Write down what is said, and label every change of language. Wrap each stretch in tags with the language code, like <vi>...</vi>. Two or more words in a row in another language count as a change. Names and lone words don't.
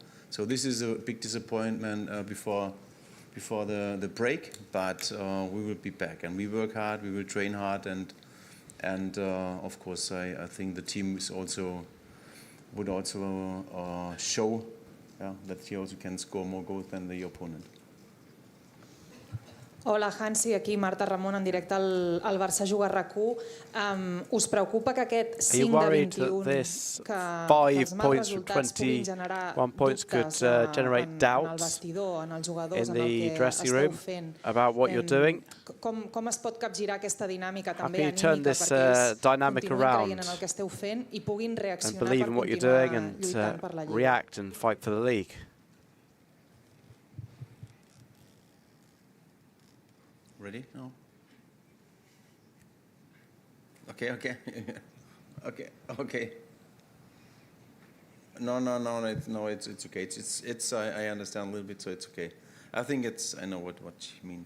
<en>So this is a big disappointment before the break, but we will be back and we work hard. We will train hard, and of course I think the team would also show that he also can score more goals than the opponent.</en> <ca>Hola, Hansi, aquí Marta Ramon en directe al Barça Juga RAC1. Us preocupa que aquest 5 de 21 que els mals resultats puguin generar dubtes en el vestidor, en els jugadors, en el que esteu fent? Com es pot capgirar aquesta dinàmica també anímica perquè continuïn creient en el que esteu fent i puguin reaccionar per continuar lluitant per la Lliga?</ca> <en>Ready? No. Okay. No, it's okay. It's I understand a little bit, so it's okay. I think I know what she means.</en>